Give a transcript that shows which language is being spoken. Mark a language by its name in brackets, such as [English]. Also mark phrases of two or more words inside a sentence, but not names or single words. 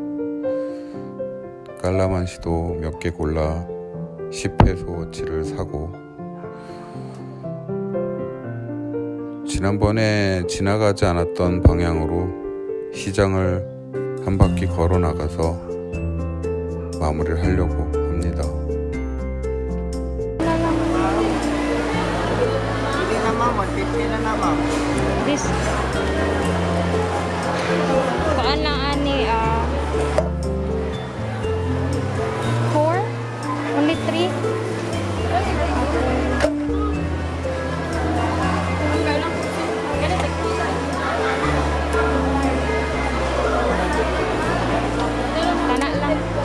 [Korean] 깔라만시도 몇 개 골라 10페소어치를 사고, 지난번에 지나가지 않았던 방향으로 시장을 한 바퀴 걸어 나가서 마무리를 하려고 합니다. [Filipino] Hindi na ma'am, 150 na na ma'am. [Cebuano] This kuan lang ani 4 only 3. Kana lang.